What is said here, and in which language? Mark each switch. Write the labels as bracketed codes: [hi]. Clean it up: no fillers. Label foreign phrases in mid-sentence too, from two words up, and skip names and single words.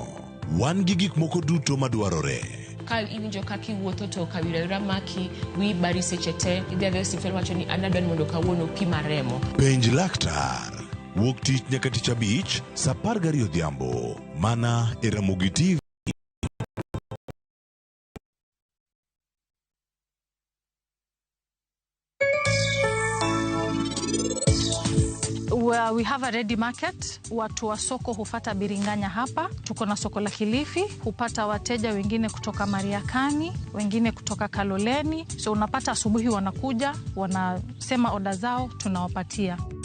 [luo] Wan gi gik moko duto madwarore. Ka iwinjo kaki wuotho to kawira maki wi bari seche te idhi osiptal wacho ni anadwa mondo kawuono pima remo. Penj laktar wuok tich nyaka tich abich saa 12 odhiambo mana e Ramogi TV. [en] We have a ready market. [sw] Watu wa soko hufata biringanya hapa. Tuko na soko la Kilifi, hupata wateja wengine kutoka Mariakani, wengine kutoka Kaloleni. So unapata asubuhi wanakuja, wanasema oda zao, tunawapatia.